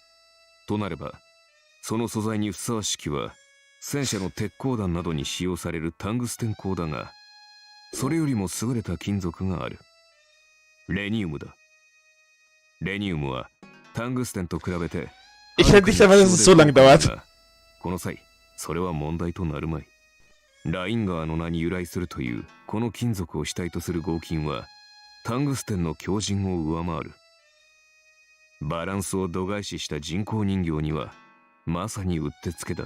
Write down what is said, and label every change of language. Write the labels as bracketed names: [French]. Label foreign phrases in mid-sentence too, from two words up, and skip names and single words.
[Japanese] となれば、その素材にふさわしきは戦車の鉄鋼弾などに使用されるタングステン鋼だが、それよりも優れた金属がある。レニウムだ。レニウムはタングステンと比べて [German] Ich hätte nicht erwartet, dass es so lange dauert. [Japanese] この際、それは問題となるまい。ラインガーの名に由来するというこの金属を主体とする合金はタングステンの強靭を上回る。バランスを度外視した人工人形にはまさにうってつけだ。